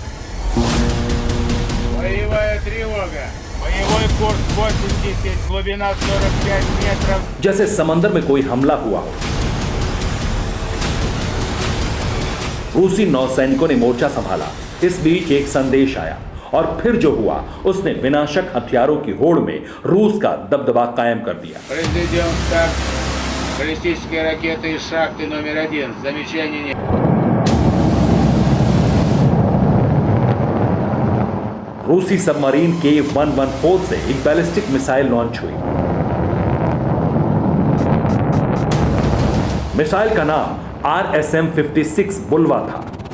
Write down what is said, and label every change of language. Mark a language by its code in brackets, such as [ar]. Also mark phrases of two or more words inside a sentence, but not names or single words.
[hi] जैसे समंदर में कोई हमला हुआ हो। रूसी नौसैनिकों ने मोर्चा संभाला। इस बीच एक संदेश आया और फिर जो हुआ उसने विनाशक हथियारों की होड़ में रूस का दबदबा कायम कर दिया। [ru] Баллистические ракеты из шахты номер 1. Замечаний нет. [hi] रूसी सबमरीन K114 से एक [en] ballistic missile launch [hi] हुई। मिसाइल का नाम RSM-56 बुलवा था।